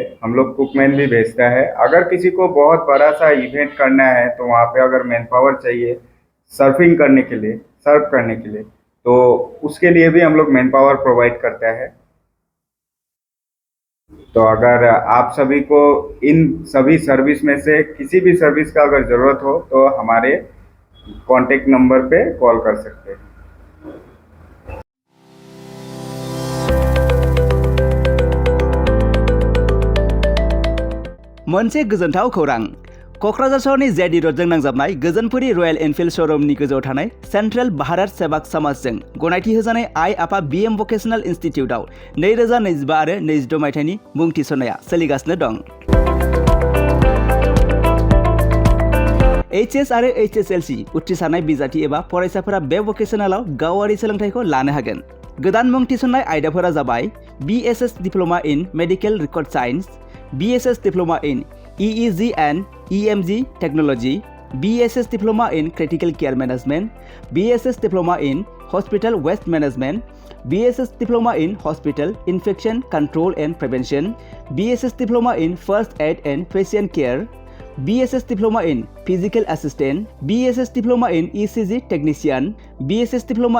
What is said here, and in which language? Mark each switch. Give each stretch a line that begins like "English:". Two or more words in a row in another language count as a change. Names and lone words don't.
Hindi: हम लोग कुकमैन भी भेजता है। अगर किसी को बहुत बड़ा सा इवेंट करना है तो वहाँ पे अगर
English: man power
Hindi: चाहिए सर्व करने के लिए तो उसके लिए भी हम लोग मैन पावर प्रोवाइड करता है। तो अगर आप सभी को इन सभी सर्विस में से किसी भी सर्विस का अगर ज़रूरत हो तो हमारे
English: contact number
Hindi: पे कॉल कर सकते हैं।
Bodo: मोनसे गोजोनथाव खौरां क'क्राझार सहरनि जेडि रडजों नांजाबनाय गोजोनपुरी रयेल एनफिल्ड श'रुमनि गोजौआव थानाय सेन्ट्रेल भारत सेवाक समाजजों गनायथि होजानाय आइ आफा बीएम भकेसनेल इन्स्टिटिउटआव 2025 आरो 26 मायथाइनि मुं थिसननाया सोलिगासिनो दं। HS आरो HSLC उथ्रिसारनाय बिजाथि एबा फरायसाफोरा बे भकेसनेलाव गावारि सोलोंथाइखौ लानो हागोन। गोदान मुं थिसननाय आयदाफोरा जाबाय BSS डिप्ल'मा इन मेडिकेल रेकर्ड साइन्स, BSS डिप्ल'मा इन EEG and EMG Technology, BSS Diploma in Critical Care Management, BSS Diploma in Hospital Waste Management, BSS Diploma in Hospital Infection Control and Prevention, BSS Diploma in First Aid and Patient Care, BSS Diploma in Physical Assistant, BSS Diploma in ECG Technician, BSS Diploma